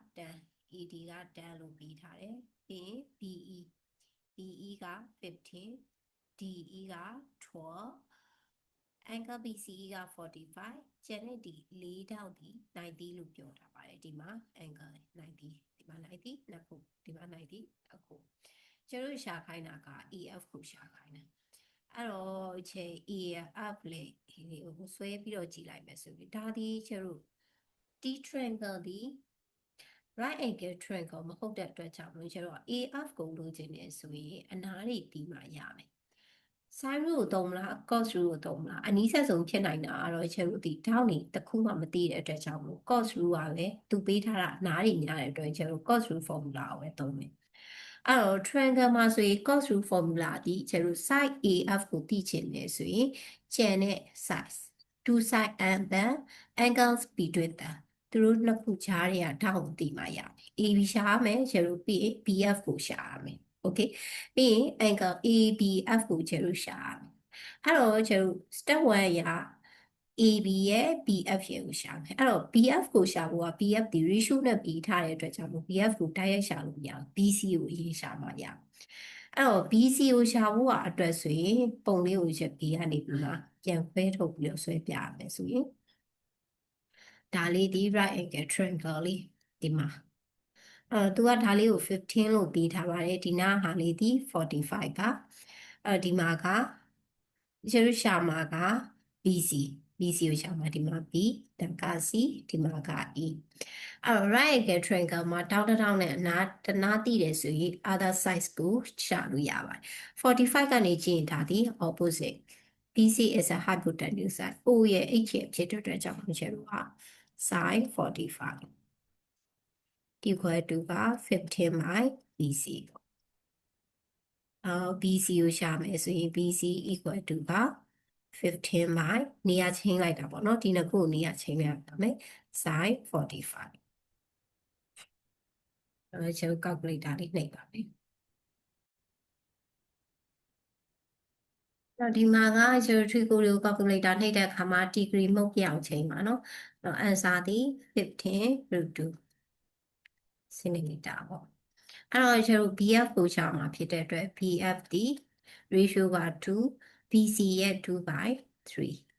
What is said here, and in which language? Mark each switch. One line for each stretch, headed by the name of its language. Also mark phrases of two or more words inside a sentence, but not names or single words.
Burmese: 10 လို့ပေးထားတယ်ပြီးရင် BE က15 DE က12 angle BCE က45ကျန်တဲ့ဒီ4တောက်ဒီ90လို့ပြောထားပါတယ်ဒီမှာ angle 90ဒီမှာ90နှစ်ခုဒီမှာ90အခုကျွန်တော်ရှာခိုင်းတာက EF ကိုရှာခိုင်းတာအဲ့တော့ချိန် EF လေဒီကိုဆွဲပြီးတော့ကြည့်လိုက်မယ်ဆိုပြီးဒါဒီကျွန်တော်ဒီ triangle ဒီ
English: right angle triangle
Burmese: မဟုတ်တဲ့အတွက်ကြောင့်လို့ကျွန်တော် AF ကိုလိုချင်နေဆိုရင်အနားတွေပြီးမှရမယ် sin ကိုသုံးမလား cos ကိုသုံးမလားအနည်းဆက်ဆုံးဖြစ်နိုင်တာကတော့ကျွန်တော်ဒီထောင်းနေတစ်ခုမှမသိတဲ့အတွက်ကြောင့်လို့ cos ကလည်းသူပေးထားတာအနားတွေများတဲ့အတွက်ကျွန်တော်
English: cos formula
Burmese: ကိုပဲသုံးမယ်အဲ့တော့ triangle မှာ ဆိုရင်
English: cos formula
Burmese: ဒီကျွန်တော် side AF ကိုသိချင်တယ်ဆိုရင်ကျန်တဲ့
English: size two side and the angles between them
Burmese: သူတို့နှစ်ခုကြားတွေကထောင်းသိမှရတယ် AB ရှာရမယ်ကျွန်တော် BF ကိုရှာရမယ် okay ပြီးရင် angle ABF ကိုကျွန် တော်ရှာရမယ်အဲ့တော့ကျွန်တော် step 1ရာ AB ရဲ့ BF ရဲ့ကိုရှာမယ်အဲ့တော့ BF ကိုရှာဖို့က BF ဒီ ratio နဲ့ပြီးထားတဲ့အတွက်ကြောင့် BF ကိုတိုက်ရိုက်ရှာလို့မရဘူး BC ကိုအရင်ရှာမှရ အဲ့တော့ BC ကိုရှာဖို့ကအတွက်ဆိုရင်ပုံလေးကိုချက် B ကနေပြီးမှပြန်ခွဲထုတ်ပြီးတော့ဆွဲပြရမယ်ဆိုရင်ဒါလေးဒီ
English: right angle triangle
Burmese: လေးဒီမှာသူကဒါလေးကို15လို့ပေးထားပါတယ်ဒီနားဟာလေးဒီ45ပါဒီမှာ ကကျွန်တော်ရှာမှာက BC ကိုရှာမှာဒီမှာ B တန်က C ဒီမှာက E အဲ့တော့
English: right angle triangle
Burmese: မှာတောင်းတောင်းနဲ့အနားတနားတည်တယ်ဆိုရင်
English: other sides
Burmese: ကိုရှာလို့ရပါတယ်45ကနေကြည့်ရင်ဒါဒီ
English: opposite BC is a hypotenuse side
Burmese: O ရဲ့ H ရဲ့ဖြစ်တဲ့အတွက်ကြောင့်ကျွန်တော်က
English: sin 45 equal to
Burmese: က15
English: by BC
Burmese: BC ကိုရှာမယ်ဆိုရင်
English: BC equal to
Burmese: က
English: 15 by
Burmese: နေရာချင်းလိုက်တာပေါ့နော်ဒီနှစ်ခုနေရာချင်းလိုက်ရမယ် sin 45 ကျွန်တော် calculator လေးနှိပ်ပါမယ်ဒီမှာကကျွန်တော် trigo ကို calculator နှိပ်တဲ့အခါမှာ degree မဟုတ်ပြအောင်ချိန်ပါနော်answer ဒီ15√2 centimeter ပေါ့အဲ့တော့ကျွန်တော် BF ကိုရှာမှာဖြစ်တဲ့အတွက် BF ဒီ ratio က2 BC ရဲ့2 by 3